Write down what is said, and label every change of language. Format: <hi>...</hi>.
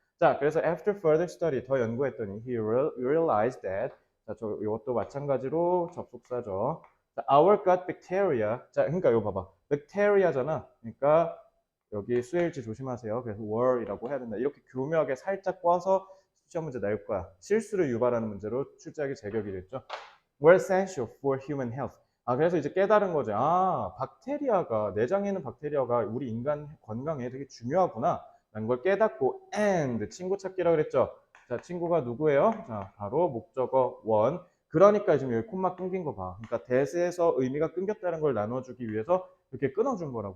<ko>자, 그래서</ko> <en>after further study</en> <ko>더 연구했더니</ko> <en>he realized that</en> <ko>자, 이것도 마찬가지로 접속사죠. 자,</ko> <en>our gut bacteria.</en> <ko>자, 그러니까 이거 봐봐. bacteria잖아. 그러니까 여기 수일지 조심하세요. 그래서 were이라고 해야 된다. 이렇게 교묘하게 살짝 꽈서 시험 문제 낼 거야. 실수를 유발하는 문제로 출제하기 제격이 됐죠.</ko> <en>were essential for human health.</en> <ko>그래서 이제 깨달은 거죠. 박테리아가, 내장에 있는 박테리아가 우리 인간 건강에 되게 중요하구나. 라는 걸 깨닫고, and, 친구 찾기라고 그랬죠. 자, 친구가 누구예요? 자, 바로 목적어 원. 그러니까 지금 여기 콤마 끊긴 거 봐. 그러니까 대세에서 의미가 끊겼다는 걸 나눠주기 위해서 이렇게 끊어준 거라고.</ko>